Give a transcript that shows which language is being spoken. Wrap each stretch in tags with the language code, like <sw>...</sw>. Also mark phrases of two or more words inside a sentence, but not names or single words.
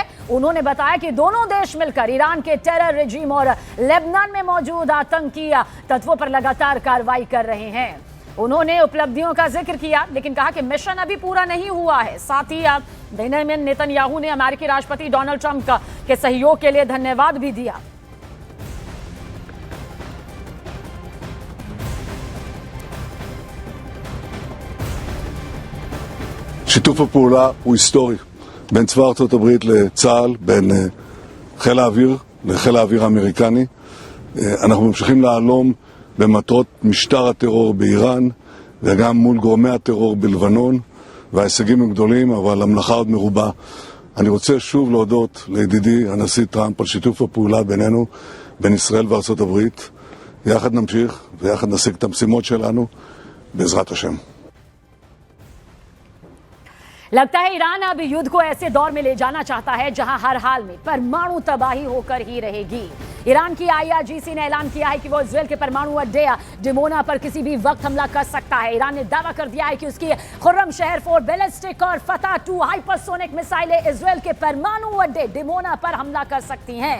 <hi>उन्होंने बताया कि दोनों देश मिलकर ईरान के</hi> <en>terror regime</en> <hi>और लेबनान में मौजूद आतंकी तत्वों पर लगातार कार्रवाई कर रहे हैं। उन्होंने उपलब्धियों का जिक्र किया, लेकिन कहा कि मिशन अभी पूरा नहीं हुआ है। साथ ही बेंयामिन नेतन्याहू ने अमेरिकी राष्ट्रपति डोनाल्ड ट्रंप के सहयोग के लिए धन्यवाद भी दिया।</hi> <he>שיתוף הפעולה הוא היסטורי בין צבא ארצות הברית לצה"ל, בין חיל האוויר לחיל האוויר האמריקני. אנחנו ממשיכים להלום במטרות משטר הטרור באיראן וגם מול גורמי הטרור בלבנון, וההישגים הם גדולים אבל המלאכה עוד מרובה. אני רוצה שוב להודות לידידי הנשיא טראמפ על שיתוף הפעולה בינינו, בין ישראל וארצות הברית. יחד נמשיך ויחד נשיג את המשימות שלנו בעזרת השם.</he> <hi>लगता है ईरान अब युद्ध को ऐसे दौर में ले जाना चाहता है जहां हर हाल में परमाणु तबाही होकर ही रहेगी। ईरान की IRGC ने ऐलान किया है कि वो इजरायल के परमाणु अड्डे डिमोना पर किसी भी वक्त हमला कर सकता है। ईरान ने दावा कर दिया है कि उसकी खुर्रम शहर 4 बैलिस्टिक और फतह 2 हाइपरसोनिक मिसाइलें इजरायल के परमाणु अड्डे डिमोना पर हमला कर सकती हैं।</hi>